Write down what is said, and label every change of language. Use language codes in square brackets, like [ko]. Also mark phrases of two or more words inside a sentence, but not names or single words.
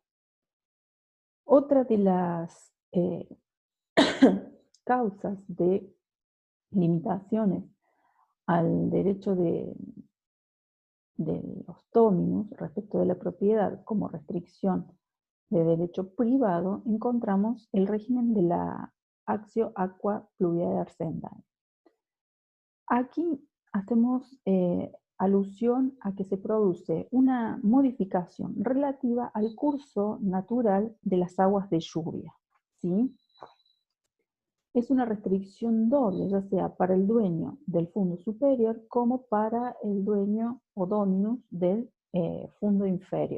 [es] Otra de las causas de limitaciones al derecho de los dominus respecto de la propiedad como restricción de derecho privado, encontramos el régimen de la [la] actio aqua pluviae arcendae. [es] Aquí hacemos alusión a que se produce una modificación relativa al curso natural de las aguas de lluvia, ¿sí? Es una restricción doble, ya sea para el dueño del fundo superior como para el dueño o dominus del fundo inferior.